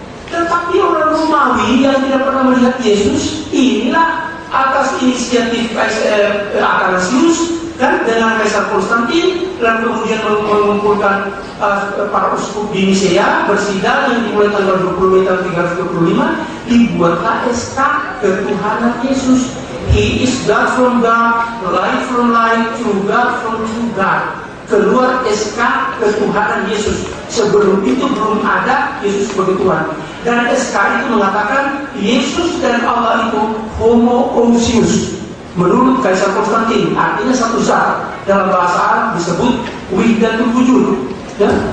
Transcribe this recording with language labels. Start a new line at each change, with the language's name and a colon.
Indonesian: Tetapi orang Romawi yang tidak pernah melihat Yesus, inilah atas inisiatif Athanasius kan dengan Kaisar Konstantin, dan kemudian mengumpulkan para uskup di Nisea bersidang yang dimulai tanggal 20 tahun 325, dibuatlah SK ketuhanan Yesus.
English: He is God from God, light from light, true God from true God.
Indonesian: Keluar SK ketuhanan Yesus. Sebelum itu belum ada Yesus sebagai Tuhan. Dan SK itu mengatakan Yesus dan Allah itu homoousios. Menurut Kaisar Konstantin, artinya satu zat. Dalam bahasa Arab disebut wahdatul wujud. Ya?